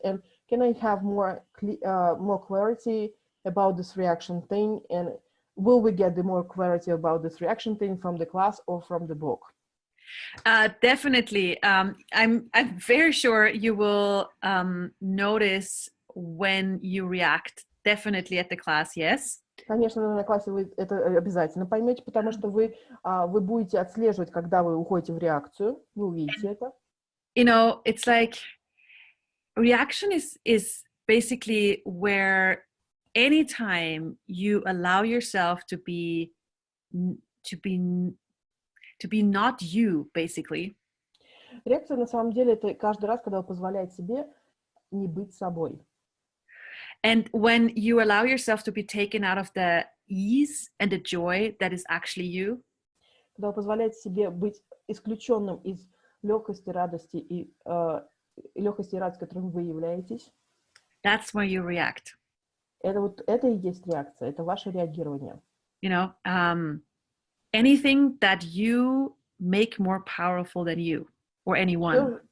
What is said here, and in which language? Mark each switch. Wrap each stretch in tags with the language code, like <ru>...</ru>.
<en>And can I have more clarity about this reaction thing? And will we get the more clarity about this reaction thing from the class or from the book? Definitely. I'm very sure you will notice when you react definitely at the class, yes.</en> <ru>Конечно, на классе вы это обязательно поймете, потому что вы будете отслеживать, когда вы уходите в реакцию, вы увидите это.</ru> <en>You know, it's like reaction is basically where anytime you allow yourself to be not you, basically.</en> <ru>Реакция на самом деле это каждый раз, когда вы позволяете себе не быть собой.</ru> <en>And when you allow yourself to be taken out of the ease and the joy that is actually you.</en> <ru>Когда вы позволяете себе быть исключенным из легкости, радости и легкости и радости, которым вы являетесь.</ru> <en>That's where you react.</en> <ru>Это и есть реакция, это ваше реагирование.</ru> <en>You know, anything that you make more powerful than you or anyone.</en>